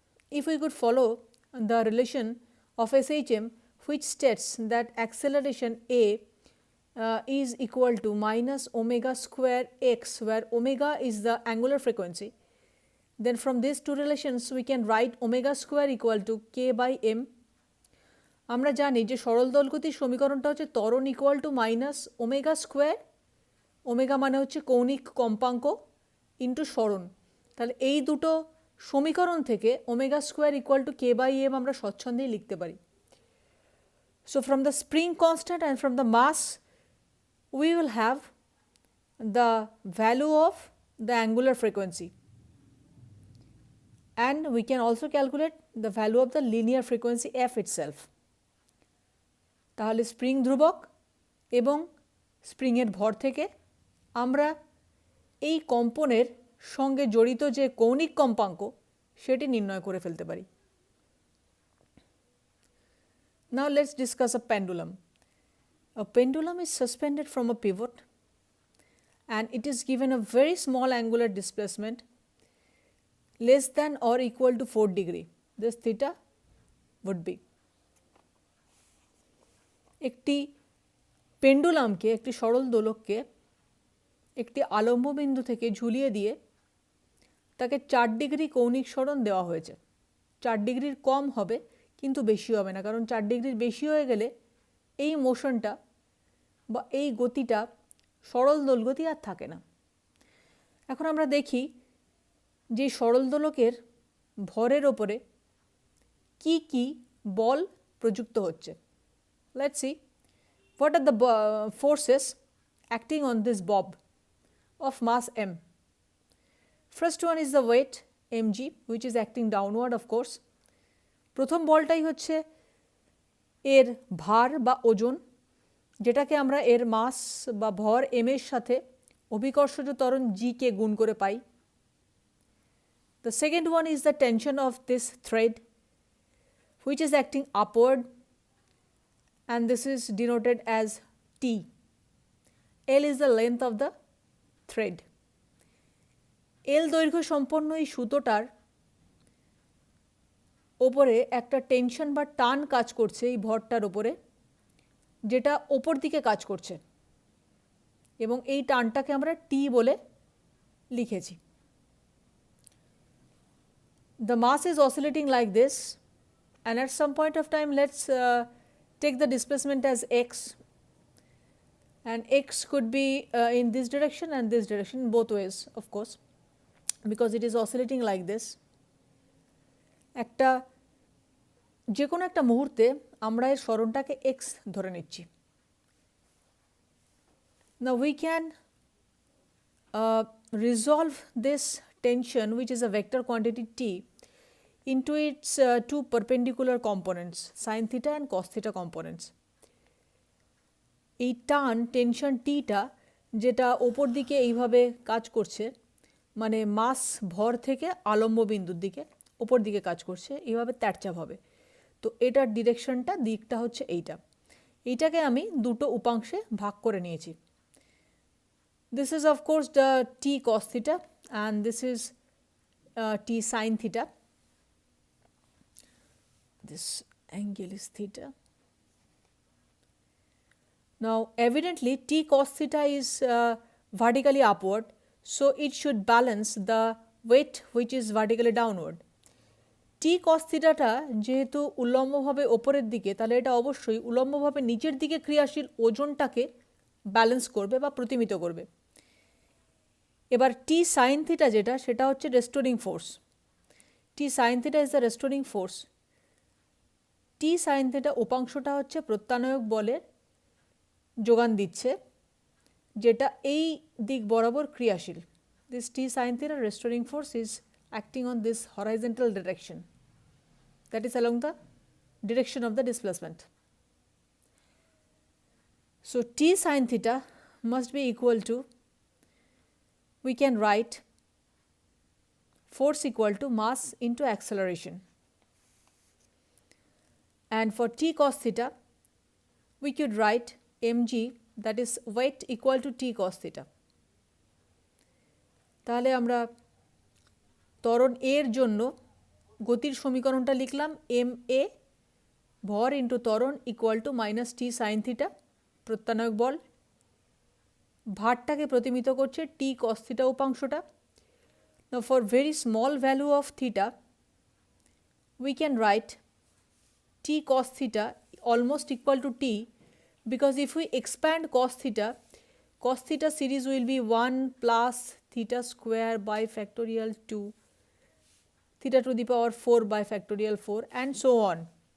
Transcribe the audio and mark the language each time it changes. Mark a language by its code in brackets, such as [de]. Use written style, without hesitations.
[en] If we could follow the relation of SHM which states that acceleration A is equal to minus omega square x, where omega is the angular frequency, then from these two relations we can write omega square equal to k by m. [bn] আমরা জানি যে সরল দোলগতির সমীকরণটা হচ্ছে ত্বরণ [en] equal to minus omega square, [bn] omega মানে হচ্ছে কৌণিক কম্পাঙ্ক, [en] into [bn] সরণ। তাহলে এই দুটো সমীকরণ থেকে omega square [en] equal to [bn] K by M আমরা স্বচ্ছন্দেই লিখতে পারি। [en] So from the spring constant and from the mass we will have the value of the angular frequency, and we can also calculate the value of the linear frequency f itself. [bn] তাহলে spring ধ্রুবক এবং স্প্রিংয়ের ভর থেকে আমরা এই কম্পনের সঙ্গে জড়িত যে কৌণিক কম্পাঙ্ক সেটি নির্ণয় করে ফেলতে পারি। [en] Now let's discuss a pendulum. A pendulum is suspended from a pivot and it is given a very small angular displacement less than or equal to 4 degree. This theta would be. [bn] একটি পেন্ডুলামকে, একটি সরল দোলককে একটি আলম্ব বিন্দু থেকে ঝুলিয়ে দিয়ে তাকে 4 degree কৌণিক সরণ দেওয়া হয়েছে। 4 ডিগ্রির কম হবে কিন্তু বেশি হবে না, কারণ 4 ডিগ্রির বেশি হয়ে গেলে এই মোশনটা বা এই গতিটা সরল দোলগতি আর থাকে না। এখন আমরা দেখি যে সরল দোলকের ভরের ওপরে কি কি বল প্রযুক্ত হচ্ছে। [en] Let's see what are the forces acting on this bob of mass m. First one is the weight mg which is acting downward of course. [bn] প্রথম বলটাই হচ্ছে এর ভার বা ওজন, যেটাকে আমরা এর মাস বা ভর m এর সাথে অভিকর্ষজ ত্বরণ g কে গুণ করে পাই। [en] The second one is the tension of this thread which is acting upward, and this is denoted as T. L is the length of the thread. [bn] L দৈর্ঘ্য সম্পন্ন এই সুতোটার ওপরে একটা টেনশন বা টান কাজ করছে এই ভরটার ওপরে, যেটা ওপর দিকে কাজ করছে, এবং এই টানটাকে আমরা T বলে লিখেছি। [en] The mass is oscillating like this, and at some point of time let's take the displacement as x, and x could be in this direction and this direction, both ways of course, because it is oscillating like this. [bn] একটা যে কোনো একটা মুহূর্তে আমরা এর সরণটাকে x ধরে নিচ্ছি। [en] Now we can resolve this tension, which is a vector quantity t, into its two perpendicular components, sin theta and cos theta components. [bn] এই টান টেনশন টিটা যেটা ওপর দিকে এইভাবে কাজ করছে, মানে মাস ভর থেকে আলম্ব বিন্দুর দিকে ওপর দিকে কাজ করছে, এইভাবে ত্যাড়চাপ হবে। তো এটার ডিরেকশনটা, দিকটা হচ্ছে এইটাকে আমি দুটো উপাংশে ভাগ করে নিয়েছি। [en] This is of course the t cos theta and this is t sin theta. This angle is theta. Now evidently t cos theta is vertically upward, so it should balance the weight which is vertically downward. [bn] t cos theta টা যেহেতু উল্লম্বভাবে ওপরের দিকে, তাহলে এটা অবশ্যই উল্লম্বভাবে নিচের দিকে ক্রিয়াশীল ওজনটাকে ব্যালেন্স করবে বা প্রতিমিত করবে। এবার t sin theta যেটা, সেটা হচ্ছে [en] Restoring force. t sin theta is the restoring force. [bn] t sin theta উপাংশটা হচ্ছে প্রত্যানয়ক বলের যোগান দিচ্ছে, যেটা এই দিক বরাবর ক্রিয়াশীল। [en] This t sin theta restoring force is acting on this horizontal direction, that is along the direction of the displacement. So t sin theta must be equal to, we can write force equal to mass into acceleration, and for t cos theta we could write mg, that is weight equal to t cos theta. [bn] তাহলে আমরা ত্বরণ এর জন্য গতির সমীকরণটা লিখলাম ma ভর [en] into [bn] ত্বরণ [en] equal to minus T sine theta, [bn] প্রত্যানয়ক বল, ভারটাকে প্রতিমিত করছে টি cos theta উপাংশটা। [en] Now for very small value of theta we can write t cos theta almost equal to t, because if we expand cos theta series will be 1 plus theta square by factorial 2 theta to the power 4 by factorial 4 and so on.